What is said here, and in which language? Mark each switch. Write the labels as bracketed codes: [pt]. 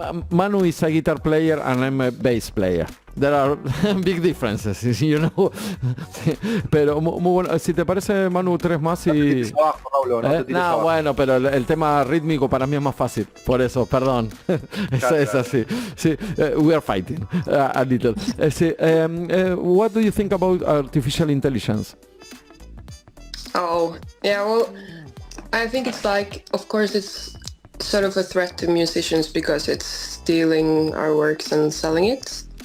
[en] Manu is a guitar player and I'm a bass player. There are big differences, you know. [es] Sí, pero muy bueno. Si te parece, Manu, 3 más y... No, bueno, pero el tema rítmico para mí es más fácil. Por eso, perdón. Es así. [en] Sí, we are fighting a little. What do you think about artificial intelligence? Oh, yeah, well, I think it's like, of course it's sort of a threat to musicians because it's stealing our works and selling it.